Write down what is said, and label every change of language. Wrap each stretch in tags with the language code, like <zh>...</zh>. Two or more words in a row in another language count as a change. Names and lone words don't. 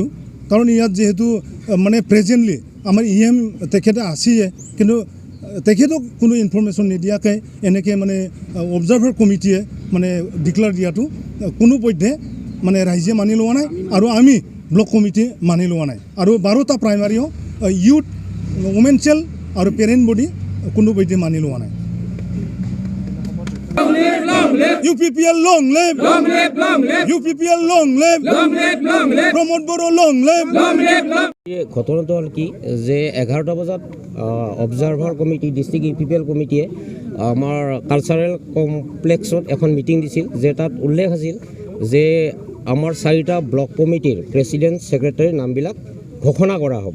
<as>কাৰণ ইয়াত যিহেতু মানে প্ৰেজেণ্টলি আমাৰ EM তেখেতে আছেয়ে, কিন্তু তেখেতক কোনো ইনফৰমেশ্যন নিদিয়াকৈ এনেকৈ মানে</as> <en>observer committee</en> <as>মানে ডিক্লেয়াৰ দিয়াটো কোনো পধ্যে মানে ৰাইজে মানি লোৱা নাই, আৰু আমি</as> <en>block committee</en> <as>মানি লোৱা নাই। আৰু 12টা প্ৰাইমাৰীও</as> <en>youth women cell</en> <as>আৰু</as> <en>parent body</en> <as>কোনো পধ্যে মানি লোৱা নাই।</as> <en>UPPL long live, UPPL long live, প্ৰমোদ বড়ো long live।</en> <as>ঘটনাটো হ'ল কি যে 11টা বজাত</as> <en>observer committee district UPPL committee</en> <as>আমাৰ</as> <en>cultural complex</en> <as>এখন মিটিং দিছিল, যে তাত উল্লেখ আছিল যে আমাৰ 4টা</as> <en>block committee president secretary</en> <as>নামবিলাক ঘোষণা কৰা হ'ব।</as>